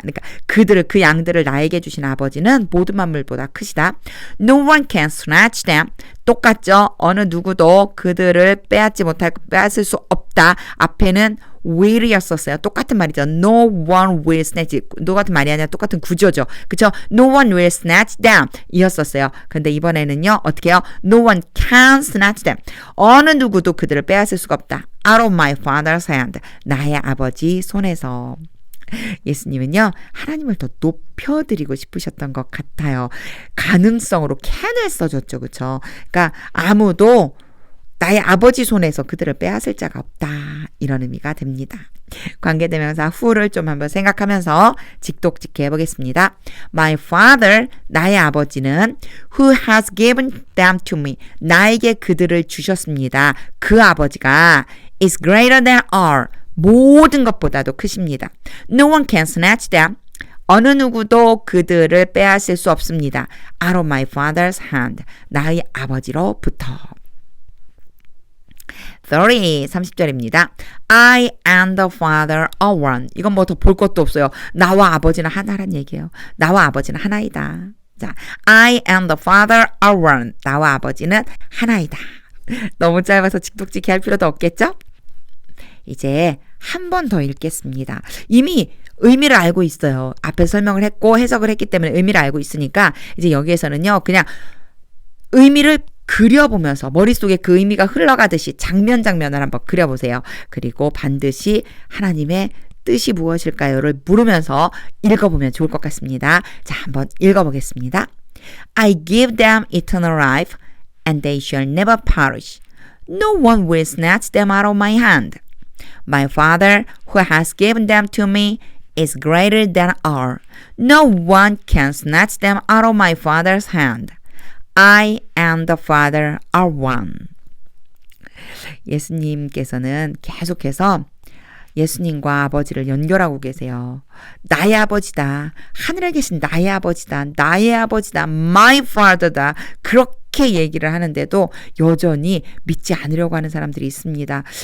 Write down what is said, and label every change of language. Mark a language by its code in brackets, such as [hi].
[ko] 그러니까 그들을 그 양들을 나에게 주신 아버지는 모든 만물보다 크시다. [en] No one can snatch them. [ko] 똑같죠. 어느 누구도 그들을 빼앗을 수 없다. 앞에는 will이었었어요. 똑같은 말이죠. [en] No one will snatch. [ko] 똑같은 말이 아니라 똑같은 구조죠. 그쵸? [en] No one will snatch them [ko] 이었었어요. 근데 이번에는요. 어떻게 해요? [en] No one can snatch them. [ko] 어느 누구도 그들을 빼앗을 수가 없다. [en] Out of my father's hand. [ko] 나의 아버지 손에서. 예수님은요, 하나님을 더 높여드리고 싶으셨던 것 같아요. 가능성으로 can을 써줬죠. 그쵸? 그러니까 아무도 나의 아버지 손에서 그들을 빼앗을 자가 없다. 이런 의미가 됩니다. 관계대명사 who를 좀 한번 생각하면서 직독직해 해보겠습니다. [en] My father, [ko] 나의 아버지는 [en] who has given them to me. [ko] 나에게 그들을 주셨습니다. 그 아버지가 [en] is greater than all. [ko] 모든 것보다도 크십니다. [en] No one can snatch them. [ko] 어느 누구도 그들을 빼앗을 수 없습니다. [en] Out of my father's hand. [ko] 나의 아버지로부터. 30절입니다. [en] I and the Father are one. [ko] 이건 뭐 더 볼 것도 없어요. 나와 아버지는 하나란 얘기예요. 나와 아버지는 하나이다. [en] 자, I and the Father are one. [ko] 나와 아버지는 하나이다. 너무 짧아서 직독직해 할 필요도 없겠죠? 이제 한 번 더 읽겠습니다. 이미 의미를 알고 있어요. 앞에 설명을 했고 해석을 했기 때문에 의미를 알고 있으니까 이제 여기에서는요. 그냥 의미를 그려보면서 머릿속에 그 의미가 흘러가듯이 장면을 한번 그려보세요. 그리고 반드시 하나님의 뜻이 무엇일까요를 물으면서 읽어보면 좋을 것 같습니다. 자, 한번 읽어보겠습니다. [en] I give them eternal life and they shall never perish. No one will snatch them out of my hand. My Father who has given them to me is greater than all. No one can snatch them out of my Father's hand. I and the Father are one. [ko] 예수님께서는 계속해서 예수님과 아버지를 연결하고 계세요. 나의 아버지다. 하늘에 계신 나의 아버지다. 나의 아버지다. [en] My Father [ko] 다. 그렇게 얘기를 하는데도 여전히 믿지 않으려고 하는 사람들이 있습니다.